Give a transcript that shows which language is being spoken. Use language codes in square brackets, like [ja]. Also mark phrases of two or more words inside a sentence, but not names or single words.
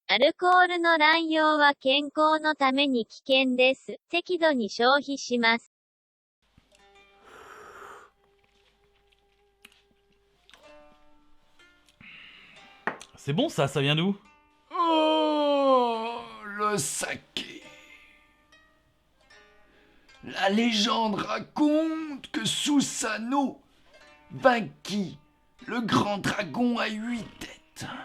[ja] アルコールの乱用は健康のために危険です。適度に消費します。 [fr] C'est bon ça vient d'où? Oh, le saké. La légende raconte que Susanoo vainquit le grand dragon à 8 têtes.